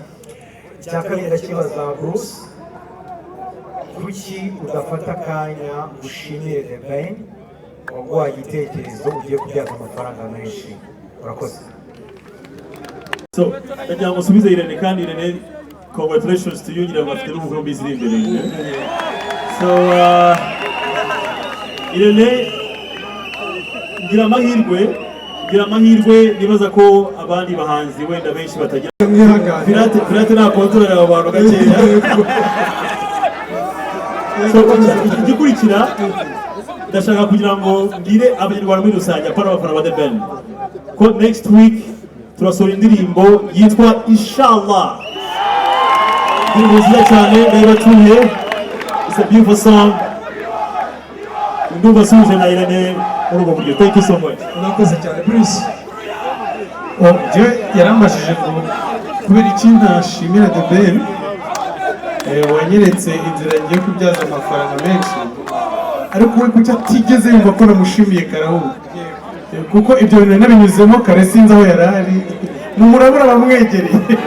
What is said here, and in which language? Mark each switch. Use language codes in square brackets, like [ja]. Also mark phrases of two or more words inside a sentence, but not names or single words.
[rw] Icya kabiri ndakibaza Bruce, kuki udafata akanya ushimire The Ben waguhaye igitekerezo ugiye kubyaza amafaranga menshi? Urakoze. So, ndagira ngo usubize Irene, kandi Irene, [en] congratulations to you, [rw] ngira ngo afite n'ubukuru bw'izindi imbere. So, Irene, ngira amahirwe nibaza ko abandi bahanzi wenda benshi batagira. Pirate nta kontorera abo bantu gakeya. So, igikurikira ndashaka kugira ngo ngire abanyarwanda muri rusange apana abafana ba The Ben ko [en] next week [rw] turasohora indirimbo yitwa Inshallah. Indirimbo nziza cyane ndayibatuye. [en] It's a beautiful song. [rw] Ndumva suje na Irene muri ubwo buryo. [en] Thank you so much. [rw] Murakoze cyane Bruce. Yarambashije ngo kubera iki ntashimira The Ben, wanyeretse inzira ngiye kubyaza amafaranga menshi, ariko we kuki atigeze yumva ko namushimiye karahubwo, kuko ibyo bintu nabinyuzemo kare sinzi aho yari ari, murabura bamwegereye.